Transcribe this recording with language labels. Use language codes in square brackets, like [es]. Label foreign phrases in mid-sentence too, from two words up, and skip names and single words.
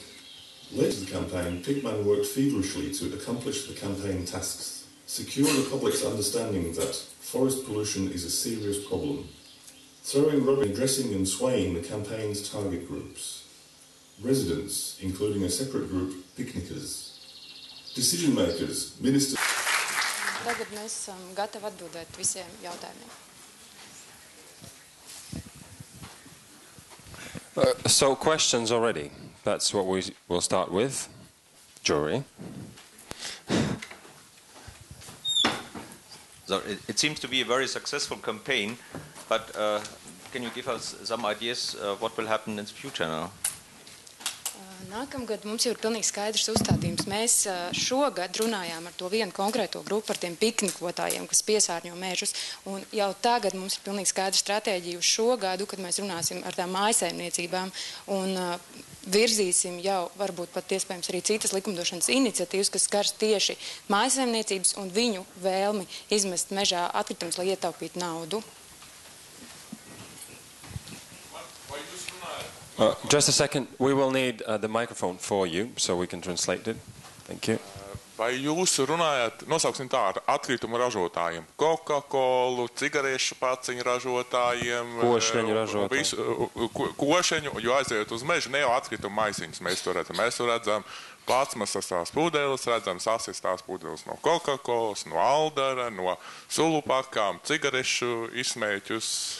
[en] Led to the campaign, Pigman worked feverishly to accomplish the campaign tasks, secure the public's understanding that forest pollution is a serious problem, throwing rubbish, addressing and swaying the campaign's target groups. Residents, including a separate group, picnickers, decision makers, ministers. [lv] Tagad mēs esam gatavi atbildēt visiem jautājumiem. [en] So questions already. That's what we will start with. Jury. So it seems to be a very successful campaign, but can you give us some ideas what will happen in the future now? [lv] Nākamgad mums jau ir pilnīgi skaidrs uzstādījums. Mēs šogad runājām ar to vienu konkrēto grupu par tiem piknikotājiem, kas piesārņo mežus. Un jau tagad mums ir pilnīgi skaidra stratēģija uz šo gadu, kad mēs runāsim ar tām mājsaimniecībām un virzīsim jau varbūt pat iespējams arī citas likumdošanas iniciatīvas, kas skars tieši mājsaimniecības un viņu vēlmi izmest mežā atkritumus, lai ietaupītu naudu. [en] Just a second. We will need the microphone for you, so we can translate it. Thank you. [lv] Vai jūs runājat, nosauksim tā, ar atkritumu ražotājiem? Coca-Colu, cigarešu paciņu ražotājiem, košeņu, jo aiziet uz mežu, ne jau atkritumu maisiņus mēs to redzam. Mēs to redzam plastmasas pudeles, redzam sasistās pudeles no Coca-Colas, no Aldara, no sulupakām, cigarešu izsmēķus.